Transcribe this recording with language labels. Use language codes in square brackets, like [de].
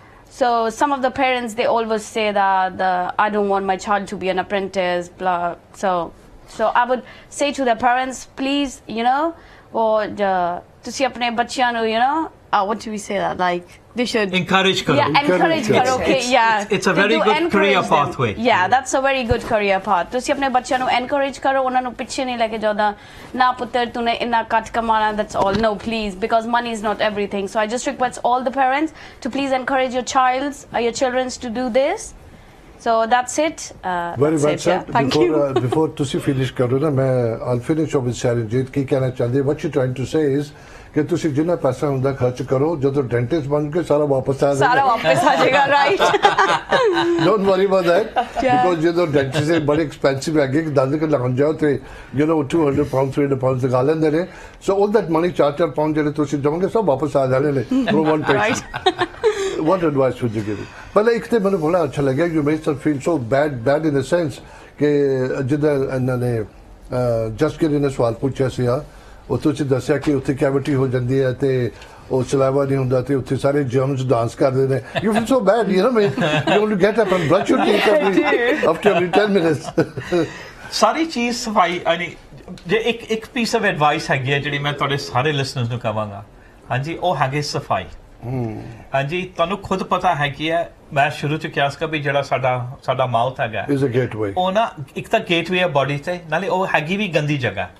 [en] So some of the parents, they always say that I don't want my child to be an apprentice, blah. So I would say to the parents, please, you know, or [pa] ਤੁਸੀਂ ਆਪਣੇ ਬੱਚਿਆਂ ਨੂੰ, [en] you know, what do we say that, like they should [pa] encourage karo. [en] Yeah, encourage karo. Okay, yeah, it's a very good career pathway. Yeah, that's a very good career path. [pa] ਤੁਸੀਂ ਆਪਣੇ ਬੱਚਿਆਂ ਨੂੰ encourage ਕਰੋ, ਉਹਨਾਂ ਨੂੰ ਪਿੱਛੇ ਨਹੀਂ ਲੈ ਕੇ ਜਾਓਦਾ, ਨਾ ਪੁੱਤਰ ਤੂਨੇ ਇੰਨਾ ਘੱਟ Kamana, [en] that's all. No, please, because money is not everything. So I just request all the parents to please encourage your children to do this. So that's it. Very well said. Yeah. Thank you. Before ਤੁਸੀਂ finish ਕਰੋ ਨਾ, I'll finish off with Sharanjit. [pa] ਕੀ ਕਹਿਣਾ ਚਾਹੁੰਦੇ? [en] What you're trying to say is [pa] ਕਿ ਤੁਸੀਂ ਜਿੰਨਾ ਪੈਸਾ ਹੁੰਦਾ ਖਰਚ ਕਰੋ, ਜਦੋਂ ਡੈਂਟਿਸਟ ਬਣ ਕੇ ਸਾਰਾ ਵਾਪਸ ਆ ਜਾਏਗਾ, right? [en] Don't worry about that, because [pa] ਜਦੋਂ ਡੈਂਟਿਸਟ ਬੜੇ ਐਕਸਪੈਂਸਿਵ ਹੈਗੇ, ਕਿ ਦੰਦ ਲਗਾਉਣ ਜਾਓ ਤੇ you know £200 £300 ਲਗਾ ਲੈਂਦੇ ਨੇ. [en] So all that money, 4 pound [pa] ਜਿਹੜੇ ਤੁਸੀਂ ਦੇਵੋਗੇ, ਸਭ ਵਾਪਸ ਆ ਜਾਣੇ ਨੇ [en] from one patient. What advice would you give? [pa] ਪਹਿਲਾਂ ਇੱਕ ਤੇ ਮੈਨੂੰ ਬੜਾ ਅੱਛਾ ਲੱਗਿਆ, [en] you made us feel so bad in a sense [pa] ਕਿ ਜਿੱਦਾਂ ਇਹਨਾਂ ਨੇ ਜਸਕਿਰਨ ਨੇ ਸਵਾਲ ਪੁੱਛਿਆ ਸੀ, ਉਹ ਤੁਸੀਂ ਦੱਸਿਆ ਕਿ ਉੱਥੇ ਕੈਵਿਟੀ ਹੋ ਜਾਂਦੀ ਹੈ ਤੇ ਉਹ ਸਲਾਵਾ ਨਹੀਂ ਹੁੰਦਾ ਤੇ ਉੱਥੇ ਸਾਰੇ ਜਰਮਸ ਡਾਂਸ ਕਰਦੇ ਨੇ. [en] You feel so bad, you know, you want to get up and brush your teeth after every 10 minutes. [pa] ਸਾਰੀ ਚੀਜ਼ ਸਫਾਈ, ਜੇ ਇੱਕ ਪੀਸ ਆਫ ਐਡਵਾਈਸ ਹੈਗੀ ਹੈ ਜਿਹੜੀ ਮੈਂ ਤੁਹਾਡੇ ਸਾਰੇ ਲਿਸਨਰਸ ਨੂੰ ਕਹਾਂਗਾ, ਹਾਂਜੀ, ਉਹ ਹੈਗੀ ਸਫਾਈ. ਹਾਂਜੀ, ਤੁਹਾਨੂੰ ਖੁਦ ਪਤਾ ਹੈ ਕੀ ਹੈ, ਮੈਂ ਸ਼ੁਰੂ ਚ ਕਿਹਾ ਸੀ ਵੀ ਜਿਹੜਾ ਸਾਡਾ ਮਾਊਥ ਹੈਗਾ, ਉਹ ਨਾ ਇੱਕ ਤਾਂ ਗੇਟਵੇ ਹੈ ਬੋਡੀ ਤੇ, ਨਾਲੇ ਉਹ ਹੈਗੀ ਵੀ ਗੰਦੀ ਜਗ੍ਹਾ.